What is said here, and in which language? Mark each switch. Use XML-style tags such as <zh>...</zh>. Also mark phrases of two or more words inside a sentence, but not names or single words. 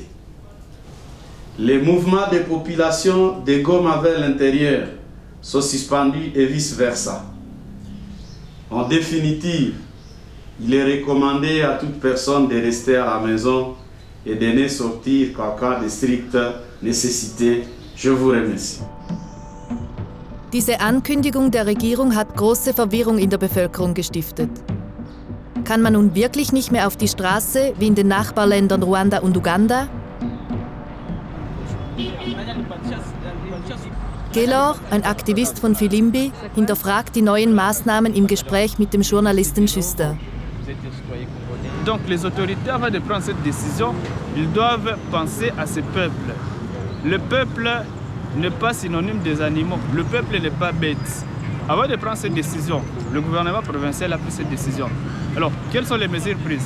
<fr>Les mouvements de population de Goma vers l'intérieur sont suspendus et vice-versa. En définitive, il est recommandé à toute personne de rester à la maison et de ne sortir qu'en cas de stricte Necessité. Je vous remercie.</fr> <de>Diese Ankündigung der Regierung hat große Verwirrung in der Bevölkerung gestiftet. Kann man nun wirklich nicht mehr auf die Straße, wie in den Nachbarländern Ruanda und Uganda? Gelor, ein Aktivist von Filimbi, hinterfragt die neuen Maßnahmen im Gespräch mit dem Journalisten Schuster.</de> <fr>Donc les autorités, avant de prendre cette décision, ils doivent penser à ce peuple. Le peuple n'est pas synonyme des animaux. Le peuple n'est pas bête. Avant de prendre cette décision, le gouvernement provincial a pris cette décision. Alors, quelles sont les mesures prises?</fr>